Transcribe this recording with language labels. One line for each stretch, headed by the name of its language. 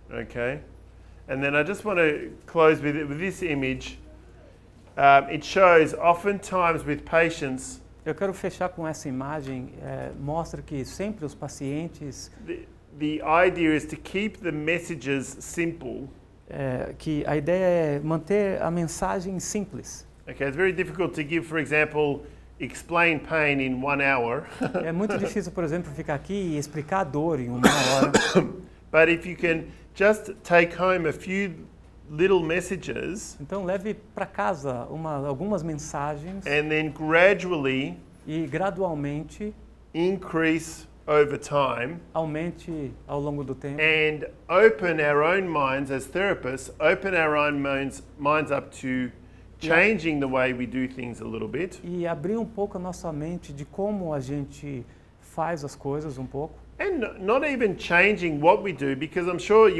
English: Okay, and then I just want to close with this image. It shows oftentimes with patients
Portuguese: Eu quero fechar com essa imagem, mostra que sempre os pacientes,
English: the idea is to keep the messages simple.
Portuguese: que a ideia é manter a mensagem simples.
English: Okay, it's very difficult to give, for example, explain pain in 1 hour.
Portuguese: É muito difícil, por exemplo, ficar aqui e explicar a dor em 1 hora.
English: But if you can just take home a few little messages
Portuguese: Então leve para casa algumas mensagens
English: and then gradually
Portuguese: e gradualmente
English: increase over time
Portuguese: aumente ao longo do tempo.
English: and open our own minds as therapists, open our own minds up to changing the way we do things a little bit.
Portuguese: E abrir um pouco a nossa mente de como a gente faz as coisas um pouco.
English: And not even changing what we do, because I'm sure